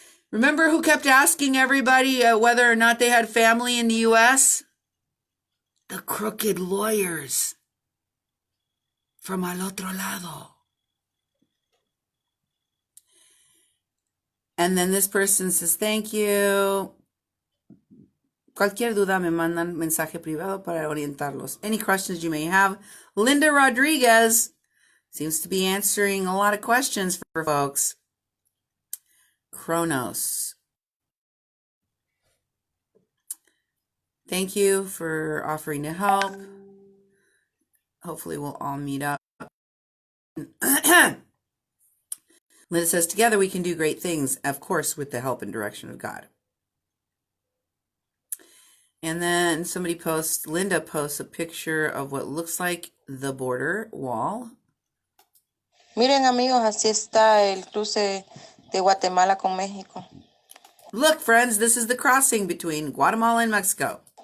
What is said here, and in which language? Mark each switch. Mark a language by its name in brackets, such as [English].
[English] Remember who kept asking everybody whether or not they had family in the US? The crooked lawyers from [Spanish] al otro lado. [English] And then this person says, thank you. [Spanish] Cualquier duda me mandan mensaje privado para orientarlos. [English] Any questions you may have. Linda Rodriguez seems to be answering a lot of questions for folks. Kronos. Thank you for offering to help. Hopefully we'll all meet up. Linda says, together we can do great things, of course, with the help and direction of God. And then Linda posts a picture of what looks like the border wall. [Spanish] Miren amigos, así está el cruce de Guatemala con México. [English] Look, friends, this is the crossing between Guatemala and Mexico.